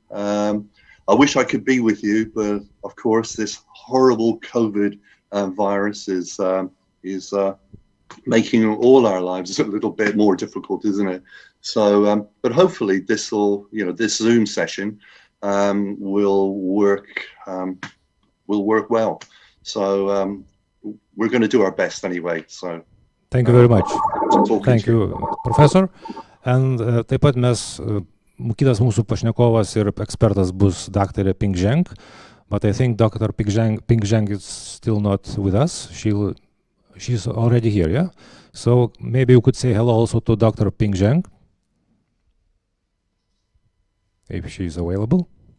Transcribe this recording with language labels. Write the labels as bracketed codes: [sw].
[en] I wish I could be with you, but of course this horrible COVID virus is making all our lives a little bit more difficult, isn't it? So, but hopefully this Zoom session will work well. So we're going to do our best anyway. So thank you very much. Thank you, Professor. [lt] And taip pat mes kitas mūsų pašnekovas ir ekspertas bus Dr. [en] Ping Zheng, but I think Dr. Ping Zheng is still not with us. She's already here, yeah? So maybe you could say hello also to Dr. Ping Zheng, if she's available.